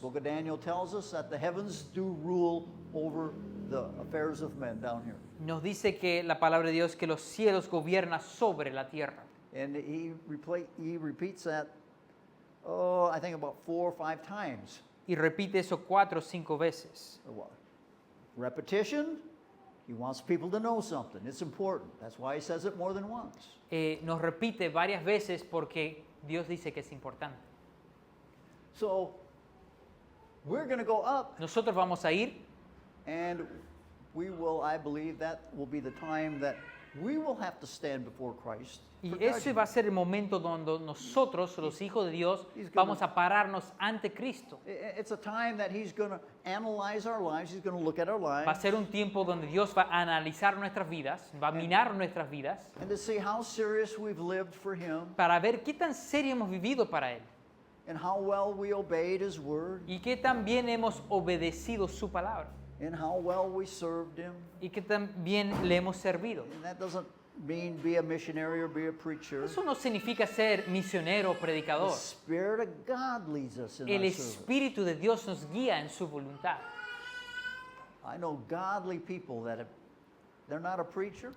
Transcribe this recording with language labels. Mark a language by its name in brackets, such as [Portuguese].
[English] Book of Daniel tells us that the heavens do rule over the affairs of men down here. [Spanish] Nos dice que la palabra de Dios que los cielos gobiernan sobre la tierra. [English] And he repeats that, I think about 4 or 5 times. [Spanish] Y repite eso 4 o 5 veces. [English] Repetition, he wants people to know something. It's important. That's why he says it more than once. [Spanish] Nos repite varias veces porque Dios dice que es importante. [English] So, we're going to go up, [Spanish] Nosotros vamos a ir [English] and we will, I believe, that will be the time that we will have to stand before Christ. [Spanish] y [English] for [Spanish] ese [English] judgment. [Spanish] va a ser el momento donde nosotros, los hijos de Dios, [English] He's gonna- [Spanish] vamos a pararnos ante Cristo. [English] It's a time that he's going to analyze our lives. He's going to look at our [Spanish] Va a [English] lives [Spanish] ser un tiempo donde Dios va a analizar nuestras vidas, va a mirar nuestras vidas [English] and to see how serious we've lived for him [Spanish] para ver qué tan serio hemos vivido para Él [English] and how well we obeyed his word [Spanish] y qué tan bien hemos obedecido su palabra [English] and how well we served him. [Spanish] y qué tan bien le hemos servido. [English] And that doesn't mean be a missionary or be a preacher. [Spanish] Eso no significa ser misionero o [English] The [Spanish] predicador. [English] Spirit of God leads us in [Spanish] El [English] our service. [Spanish] Espíritu de Dios nos guía en su voluntad. [English] I know godly people that they're not a preacher,